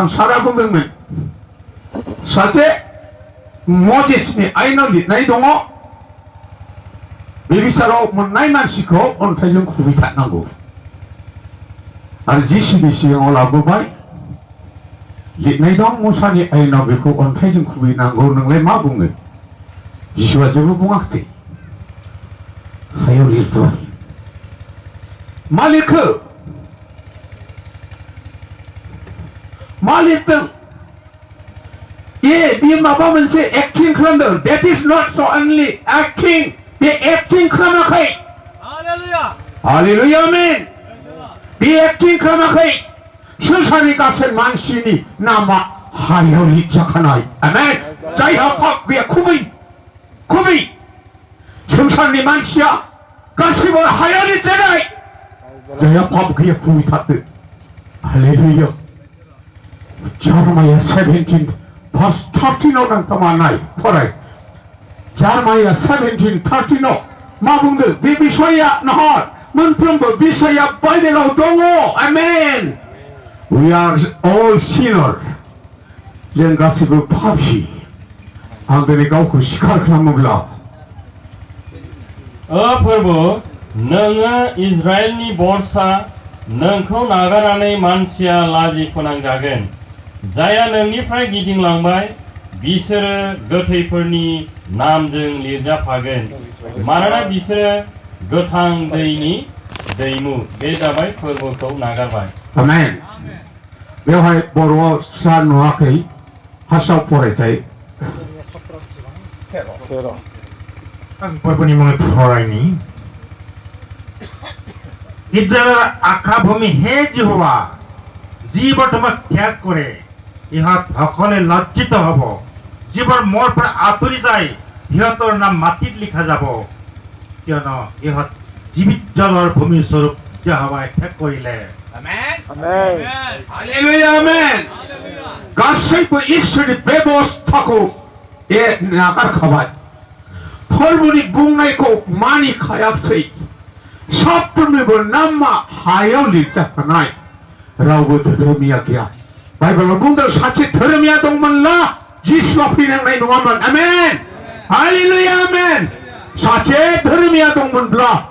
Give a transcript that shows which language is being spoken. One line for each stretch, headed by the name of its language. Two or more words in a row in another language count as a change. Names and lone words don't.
Bodo: बिया बिथां सारा बुंदोंमोन सासे 모제스नि आयेनाव लिरनाय दङ बेबिसाराव मोननाय मानसिखौ अन्थाइजों खुबैथारनांगौ आरो जिसुनि सिगाङाव लाबोबाय लिरनाय दं मुसानि आयेनाव बेखौ अन्थाइजों खुबैनांगौ नोंलाय मा बुङो जिसुआ जेबो बुङाखै हायाव लिरबाय मा लिरखो मा लिरदों बियो माबा मोनसे एक्टिं खालामदों
English: that is not so only acting
Bodo: बे एक्टिं खालामाखै
English: Hallelujah.
Bodo: हालेलुया आमेन
English: Praise the Lord.
Bodo: बे एक्टिं खालामाखै संसारनि गासै मानसिनि नामा हायाव लिरजाखानाय आमेन जायहा पाप गैया खुबै संसारनि मानसिया गासैबो हायाव लिरजानाय जायहा पाप गैया खुबैथारदो हालेलुया Jeremiah 17 verse 13 आव नोंथाङा नाय फराय Jeremiah 17:13 आव मा बुंदों बे बिसया नहर मोनफ्रोमबो बिसया बाइबेलाव दङ आमेन
English: We are all sinners
Bodo: जों गासैबो पापी आं दिनै गावखौ स्वीकार खालामोब्ला प्रभु नोङो इजराइलनि बरसा नोंखौ नागारनानै मानसिया लाजि फोनांजागोन जायहा नोंनिफ्राय गिदिंलांबाय बिसोरो गोथैफोरनि नामजों लिरजाफागोन मानोना बिसोरो गोथां दैनि दैमु बे जाबाय फोरबोखौ नागारबाय आमेन बेवहाय बर'आव स्रा नुवाखै हारसाव फरायथाय फोरबोनि मुङै फरायनि
Assamese: ইসরায়েলের আখা ভূমি হে জিহোবা জীৱ তোমাক ত্যাগ কৰে ইহঁত সকলে লজ্জিত হব যিবোৰ মোৰ পৰা আঁতৰি যায় সিহঁতৰ নাম মাটিত লিখা যাব কিয়নো ইহঁত জীৱিত জলৰ ভূমি স্বৰূপ জিহোবাই ত্যাগ কৰিলে
English: Amen. Amen. Amen. Hallelujah amen Hallelujah.
Bodo: गासैबो इसोरनि बेबस्थाखौ नागारखाबाय फोरबोनि बुंनायखौ मानिखायाखै साफ्रोमनिबो नामा हायाव लिरजाखानाय रावबो धोरोमिया गैया बाइबेलाव बुंदों सासे धोरोमिया दंमोनब्ला जिसुआ फैनांनाय नङामोन आमेन हालेलुया आमेन सासे धोरोमिया दंमोनब्ला